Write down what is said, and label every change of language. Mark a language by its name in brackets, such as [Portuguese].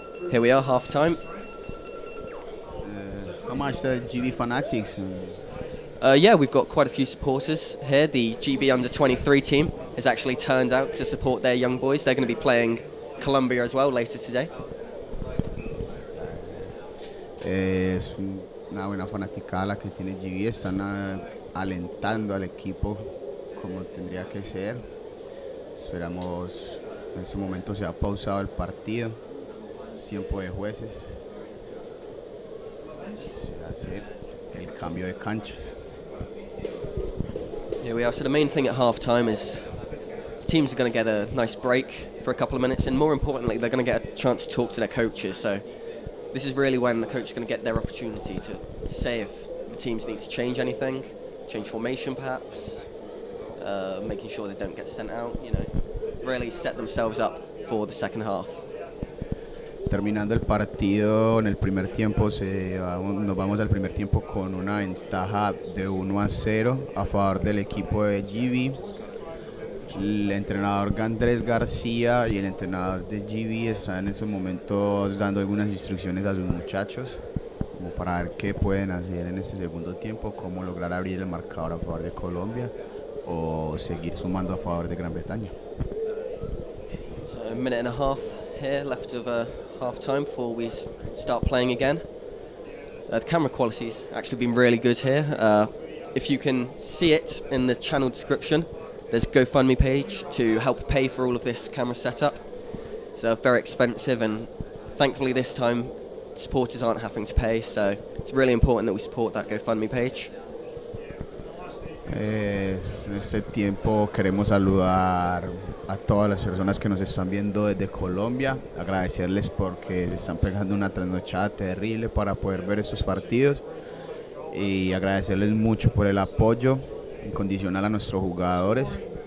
[English] Here we are, half-time. How much the GB fanatics? Yeah, we've got quite a few supporters here. The GB under-23 team has actually turned out to support their young boys. They're going to be playing Colombia as well later today. [Spanish] Es una buena fanaticada la que tiene GB. Están alentando al equipo como tendría que ser. Esperamos en ese momento se ha pausado el partido. Tiempo de jueces. Se hace el cambio de canchas. [English] Here we are. So the main thing at half-time is teams are going to get a nice break for a couple of minutes, and more importantly, they're going to get a chance to talk to their coaches. So this is really when the coach is going to get their opportunity to say if the teams need to change anything, change formation perhaps, making sure they don't get sent out, you know, really set themselves up for the second half. [Spanish] Terminando el partido en el primer tiempo, nos vamos al primer tiempo con una ventaja de 1-0 a favor del equipo de GB. El entrenador Andrés García y el entrenador de GB están en esos momentos dando algunas instrucciones a sus muchachos como para ver qué pueden hacer en este segundo tiempo, cómo lograr abrir el marcador a favor de Colombia o seguir sumando a favor de Gran Bretaña. [English] So a minute and a half here left of half-time before we start playing again. The camera quality's actually been really good here. If you can see it in the channel description, there's a GoFundMe page to help pay for all of this camera setup. It's very expensive, and thankfully this time supporters aren't having to pay, so it's really important that we support that GoFundMe page. [Spanish] En este tiempo queremos saludar a todas las personas que nos están viendo desde Colombia, agradecerles porque se están pegando una trasnochada terrible para poder ver estos partidos y agradecerles mucho por el apoyo incondicional a nuestros jugadores.